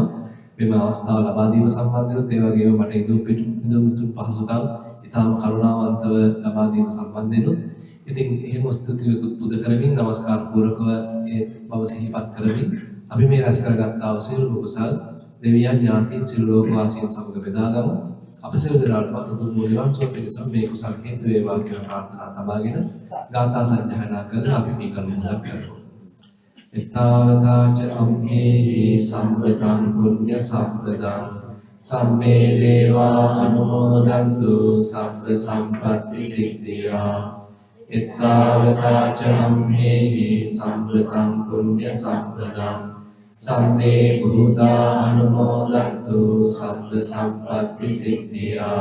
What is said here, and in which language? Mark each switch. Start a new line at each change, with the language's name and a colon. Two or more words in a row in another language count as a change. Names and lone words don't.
Sinhala: මෙම අවස්ථාව ලබා දීම සම්බන්ධව ඒ වගේම මට ඉදුම් පිටුම් පහසුකම් ඉතාම කරුණාවන්තව ලබා දීම සම්බන්ධයෙන් ඉතින් එහෙම ස්තුතියකුත් පුද කරමින් නමස්කාර පූර්වකව ඒ බව සිහිපත් කරමින් අපි මේ රැස් කරගත්තා වූ සියලු කුසල් දෙවියන් ඥාතීන් සියලු ලෝක වාසීන් සමග බෙදාගමු. අප සියලු දෙනාට පතුතු මුලියන් සෝ පිණිසම මේ කුසල් හේතු වේවා කියන ප්‍රාර්ථනා තබාගෙන ගාථා සජ්ජායනා කරන අපි මේ කරුණ මුලක් කරමු.
Pali: එතාවතාච අම්මේහි සම්පතං පුඤ්ඤ සම්පදං සම්මේ දේවා අනුමෝදන්තු සබ්බ සම්පත්ති සිද්ධියා. එතාවතාච අම්මේහි සම්පතං පුඤ්ඤ සම්පදං සම්මේ බුදා අනුමෝදන්තු සබ්බ සම්පත්ති සිද්ධියා.